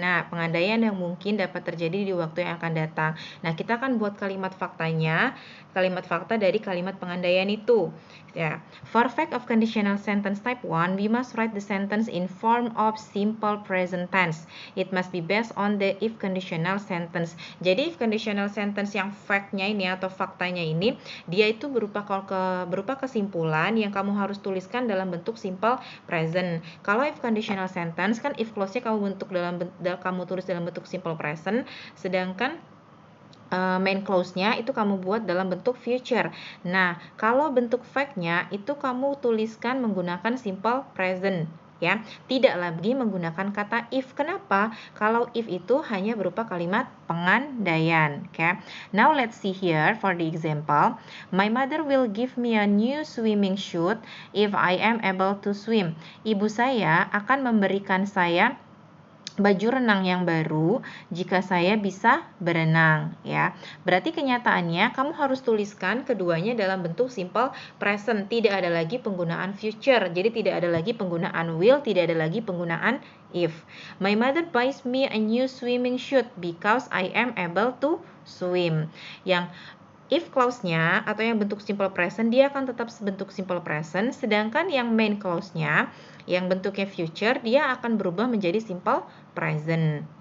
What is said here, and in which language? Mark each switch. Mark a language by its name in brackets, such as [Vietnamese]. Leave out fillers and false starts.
[Indonesian] Nah, pengandaian yang mungkin dapat terjadi di waktu yang akan datang. Nah, kita akan buat kalimat faktanya, kalimat fakta dari kalimat pengandaian itu. [English] Ya, for fact of conditional sentence type 1, we must write the sentence in form of simple present tense. It must be based on the if conditional sentence. [Indonesian] Jadi if conditional sentence yang fact-nya ini atau faktanya ini, dia itu berupa kesimpulan yang kamu harus tuliskan dalam bentuk simple present. Kalau if conditional sentence kan if clause-nya kamu tulis dalam bentuk simple present, sedangkan main clause-nya itu kamu buat dalam bentuk future. Nah, kalau bentuk fact-nya itu kamu tuliskan menggunakan simple present, ya. Tidak lagi menggunakan kata if. Kenapa? Kalau if itu hanya berupa kalimat pengandaian, okay? [English] Now let's see here for the example. My mother will give me a new swimming suit if I am able to swim. [Indonesian] Ibu saya akan memberikan saya baju renang yang baru jika saya bisa berenang, ya. Berarti kenyataannya kamu harus tuliskan keduanya dalam bentuk simple present, tidak ada lagi penggunaan future. Jadi tidak ada lagi penggunaan will, tidak ada lagi penggunaan if. [English] My mother buys me a new swimming suit because I am able to swim. [Indonesian] Yang if clause-nya atau yang bentuk simple present dia akan tetap bentuk simple present, sedangkan yang main clause-nya yang bentuknya future dia akan berubah menjadi simple present.